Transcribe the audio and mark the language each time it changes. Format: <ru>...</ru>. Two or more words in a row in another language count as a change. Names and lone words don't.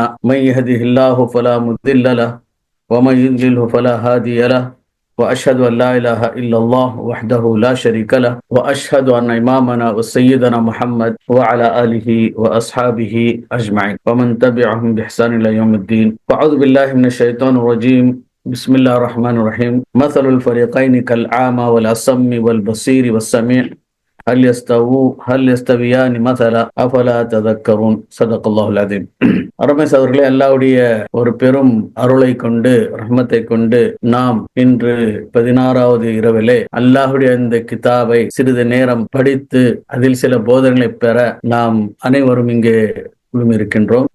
<ar>من يهده الله فلا مضل له ومن يضلل فلا هادي له وأشهد أن لا إله إلا الله وحده لا شريك له وأشهد أن إمامنا وسيدنا محمد وعلى آله وأصحابه أجمعين ومن تبعهم بإحسان إلى يوم الدين. وأعوذ بالله من الشيطان الرجيم. بسم الله الرحمن الرحيم. مثل الفريقين كالأعمى والأصم والبصير والسميع هل يستويان مثلا أفلا تذكرون. صدق الله العظيم.</ar> <ta>அருமை சகோதரர்களே, அல்லாஹ்வுடைய ஒரு பெரும் அருளை கொண்டு ரஹ்மத்தை கொண்டு நாம் இன்று 16வது இரவிலே அல்லாஹ்வுடைய இந்த கிதாபை சிறிது நேரம் படித்து அதில் சில போதனைகளை பெற நாம் அனைவரும் இங்கே குழுமியிருக்கின்றோம்.</ta>